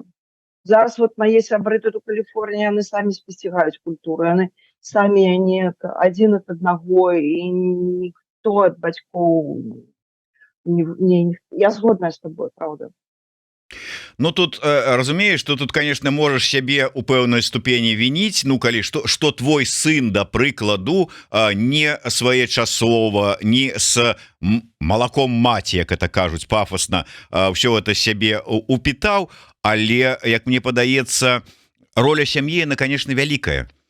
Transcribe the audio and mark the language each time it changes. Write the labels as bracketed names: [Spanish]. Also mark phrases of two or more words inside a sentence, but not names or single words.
[Belarusian] Зараз вот мае сябры тут у Каліфорніі, яны самі спасцігаюць культуру, яны самі не адзін ад аднаго, і ніхто ад бацькоў не... Я згодна з табой, правда. Ну тут разумееш, [Russian] что тут, конечно, можешь [Belarusian] сябе у пэўнай ступені вініць, ну калі что твой сын, да прыкладу, не своечасова, не с малаком маці, як это кажуць пафосна, ўсё это сябе упітаў, але як мне падаецца, роля сям'і, [Russian] она, конечно, [Belarusian] вялікая.